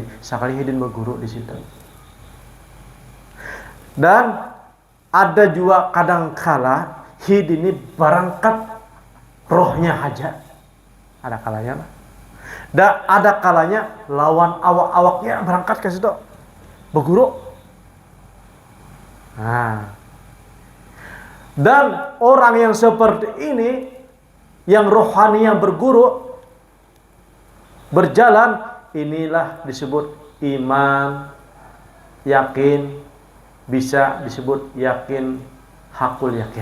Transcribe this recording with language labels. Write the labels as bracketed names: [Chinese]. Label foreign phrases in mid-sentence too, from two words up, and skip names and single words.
[Banjar] Sekalinya hidin berguru di situ. Dan ada juga kadang-kala hidin ini berangkat rohnya aja. Ada kalanya lah. Dan ada kalanya lawan awak-awaknya berangkat ke situ. Berguru. Nah. Dan orang yang seperti ini, yang rohani yang berguru, berjalan, inilah disebut iman, yakin, bisa disebut yakin, [Arabic] hakul yakin.